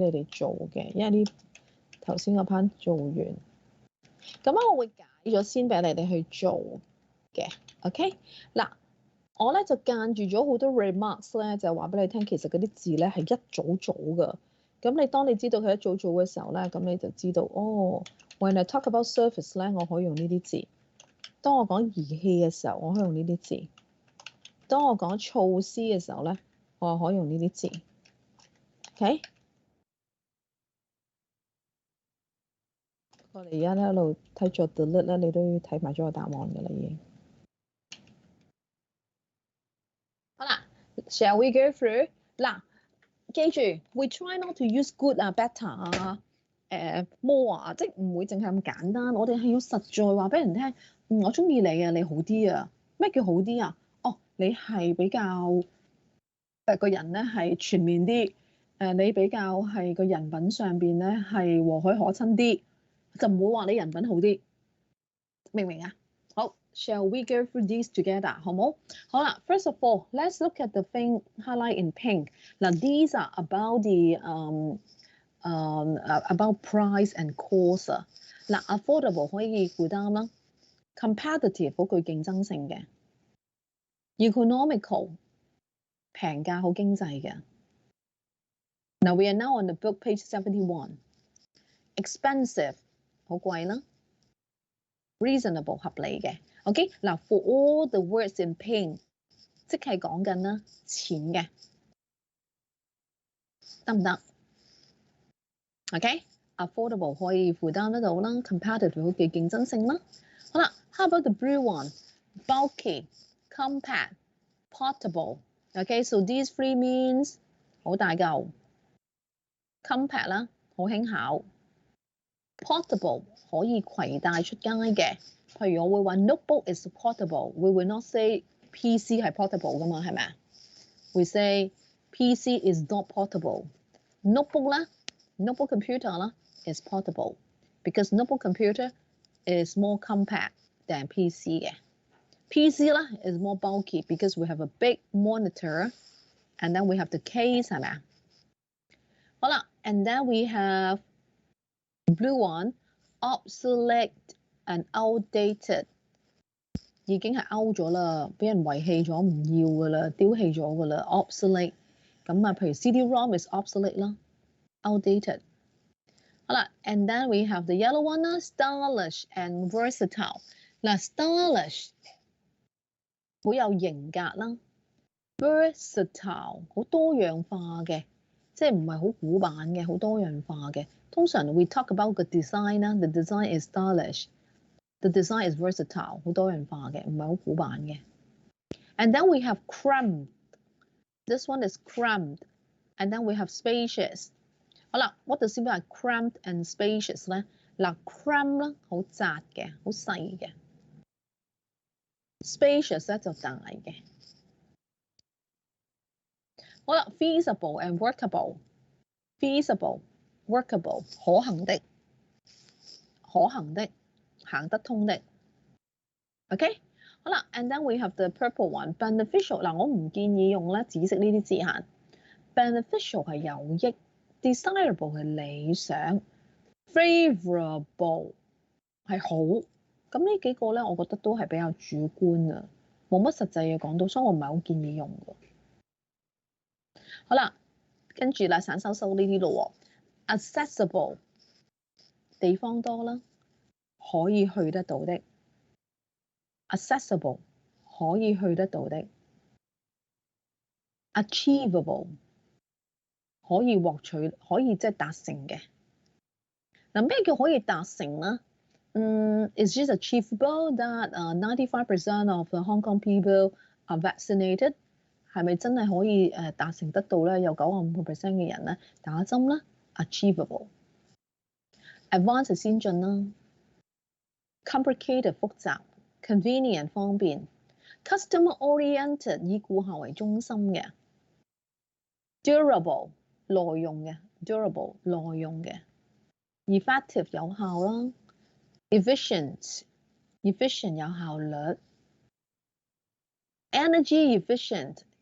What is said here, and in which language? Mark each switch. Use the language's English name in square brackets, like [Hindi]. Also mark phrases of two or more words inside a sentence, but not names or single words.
[Cantonese] 你哋做嘅，因為呢頭先嗰 part 做完，咁我會解咗先俾你哋去做嘅 ，OK？嗱，我咧就間住咗好多 remarks 咧，就話俾你聽，其實嗰啲字咧係一組組㗎。咁你當你知道佢一組組嘅時候咧，咁你就知道哦。 [English] When I talk about surface [Cantonese] 咧，我可以用呢啲字。當我講儀器嘅時候，我可以用呢啲字；當我講措施嘅時候咧，我可以用呢啲字。OK， 我哋而家咧一路睇咗 delete 咧，你都要睇埋咗個答案㗎啦，已經。 [English] 好啦 ，shall we go through？ [Cantonese] 嗱，記住 ， [English] we try not to use good [Cantonese] 啊、better 啊、more 啊，即係唔會淨係咁簡單。我哋係要實在話俾人聽，我中意你啊，你好啲啊。咩叫好啲啊？哦，你係比較個人咧係全面啲，你比較係個人品上邊咧係和藹可親啲，就唔會話你人品好啲，明唔明啊？ [English] 好 ，shall we go through these together？ [Cantonese] 好冇？ [English] 好啦 ，first of all，let's look at the thing highlight in pink。嗱，these are about the about price and cost 啊。 [Cantonese] 嗱 ，affordable 可以負擔啦 ，competitive 好具競爭性嘅 ，economical 平價好經濟嘅。 [English] Now we are now on the book page 71. Expensive [Cantonese] 好貴啦 [English] ，reasonable [Cantonese] 合理嘅。 [English] OK， 嗱 ，for all the words in pink， [Cantonese] 即係講緊啦錢嘅，得唔得 ？OK，affordable 可以負擔得到啦 ，competitive 好具競爭性啦。 [English] 好啦 ，how about the blue one？ Bulky, compact, portable. Okay, so these three means [Cantonese] 好大嚿 [English] ，compact [Cantonese] 啦，好輕巧 [English] ，portable [Cantonese] 可以攜帶出街嘅。 [English] 譬如我會話 notebook is portable，we will not say PC 係 portable [Cantonese] 噶嘛，係咪啊 [English] ？We say PC is not portable。notebook 啦 ，notebook computer 啦 is portable because notebook computer is more compact than PC 嘅。PC 啦 is more bulky because we have a big monitor and then we have the case [Cantonese] 係咪啊？好啦 ， [English] and then we have blue one obsolete and outdated [Cantonese] 已經係 out 咗啦，俾人遺棄咗，唔要噶啦，丟棄咗噶啦 ，obsolete。咁啊，譬如 [English] CD-ROM is obsolete 啦 ，outdated。好啦 ，and then we have the yellow one 啦 ，stylish and versatile。 [Cantonese] 嗱 ，stylish 好有型格啦 ，versatile 好多樣化嘅，即係唔係好古板嘅，好多樣化嘅。 [English] 通常 we talk about the design 啦 ，the design is stylish。The design is versatile， [Cantonese] 好多樣化嘅，唔係好古板嘅。 [English] And then we have cramped. This one is cramped. And then we have spacious. 好啦 ，what does it mean by cramped and spacious 咧？ [Cantonese] 嗱 ，cramp 咧好窄嘅，好細嘅。spacious 咧就大嘅。好啦 ， [English] feasible and workable。 feasible, workable [Cantonese] 可行的，可行的。行得通的 [English] ，OK， 好啦 ，and then we have the purple one beneficial。 [Cantonese] 嗱，我唔建議用咧紫色呢啲字眼 ，beneficial 係有益 ，desirable 係理想 ，favorable 係好。咁呢幾個咧，我覺得都係比較主觀啊，冇乜實際嘅講到，所以我唔係好建議用嘅。好啦，跟住啦，散收收呢啲咯喎 ，accessible 地方多啦。可以去得到的 ，accessible 可以去得到的 ，achievable 可以獲取，可以即係達成嘅。嗱，咩叫可以達成咧 [English] ？It's just achievable that 95% of the Hong Kong people are vaccinated。 [Cantonese] 係咪真係可以達成得到咧？有95% 嘅人咧打針咧 ，achievable。advanced 先進啦。complicated 複雜 ，convenient 方便 ， [English] customer oriented [Cantonese] 以顧客為中心嘅 ，durable 耐用嘅 ，durable 耐用嘅 ，effective 有效啦 ，efficient 有效率 ， [English] energy efficient